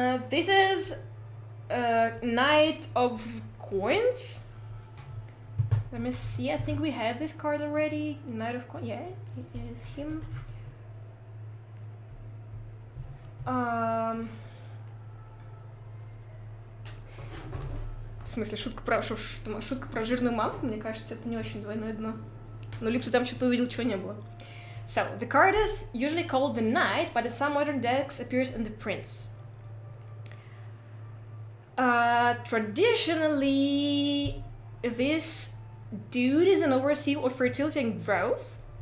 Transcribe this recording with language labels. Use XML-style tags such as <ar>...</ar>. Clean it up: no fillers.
<en>This is Knight of Coins. Let me see, I think we had this card already. Knight of Coins, yeah, it is him.</en> <ru>В смысле, шутка про жирную мамку, мне кажется, это не очень двойное дно. Ну, либо ты там что-то увидел, чего не было.</ru> <en>So, the card is usually called the Knight, but in some modern decks appears in the Prince. Traditionally, this dude is an overseer of fertility and growth.</en>